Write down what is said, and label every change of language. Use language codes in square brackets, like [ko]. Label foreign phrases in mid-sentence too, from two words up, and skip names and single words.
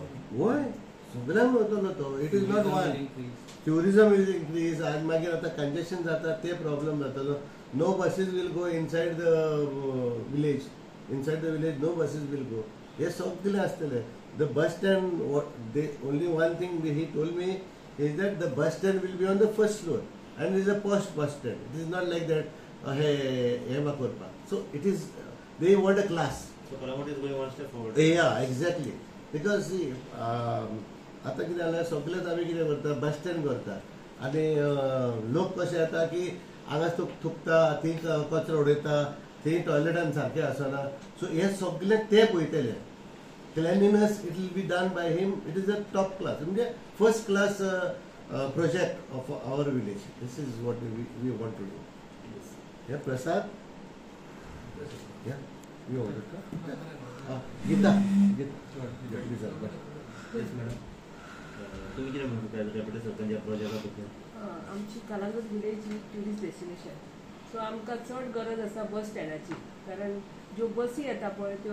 [kok] वय सगळ्यांक मेळटलो तो. [en] It is not one. Tourism will increase. [kok] आनी मागीर आतां कंजेशन जाता ते प्रॉब्लेम जातलो. [en] No buses will go inside the village. Inside the village no buses will go. [kok] हे सगळें आसतलें. [en] The bus stand only one thing he told me is that the bus stand will be on the first floor and is a first bus stand. It is not like that [kok] हे म्हाका करपाक. [en] So it is they want a class. So Kalamut is going one step forward. Yeah, exactly. Because see, [kok] आता कितें जाल्यार सगळेच आमी कितें करता बस स्टँड करता आनी लोक कशे येता की हांगा थुकता थंय कचरो उडयता थंय टॉयलेटान सारकें आसना सो हे सगळे ते पळयतले [en] cleanliness it will be done by him it is a top class म्हणजे first class project of our village this is what we want to do हे प्रसाद यू गीता प्लीज Yes madam [kok] तुम्ही कितें म्हणटा डेप्युटी सरपंच प्रोजेक्टा बद्दल आमची कलांगूट विलेज ही [en] tourist destination [kok] सो आमकां चड गरज आसा बस स्टँडाची कारण ज्यो बसी येता पळय त्यो